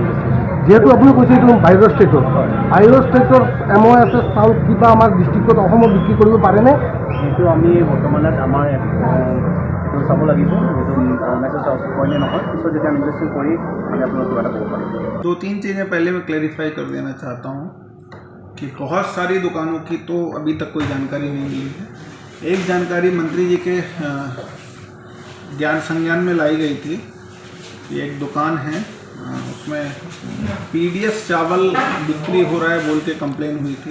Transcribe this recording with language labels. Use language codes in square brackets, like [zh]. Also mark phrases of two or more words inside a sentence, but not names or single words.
[as] যেহেতু আপুনি কৈছে এইটো বাহিৰৰ ষ্টেটত হয়, বাহিৰৰ ষ্টেটৰ MOS চাউল কিবা আমাৰ ডিষ্ট্ৰিক্টত অসমত বিক্ৰী কৰিব পাৰেনে? সেইটো আমি বৰ্তমানত আমাৰ এইটো চাব লাগিব, এইটো মেছেজ চাউল হয়নে নহয়। পিছত যেতিয়া আমি ইনভেষ্টিগেশ্যন কৰি আমি আপোনালোকক এটা ক'ব পাৰিম। [hi] 2-3 चीज़ें पहले मैं क्लैरिफाई कर देना चाहता हूँ कि बहुत सारी दुकानों की तो अभी तक कोई जानकारी नहीं मिली है। एक जानकारी मंत्री जी के ज्ञान संज्ञान में लाई गई थी कि एक दुकान है, उसमें PDS चावल बिक्री हो रहा है बोल के कंप्लेन हुई थी।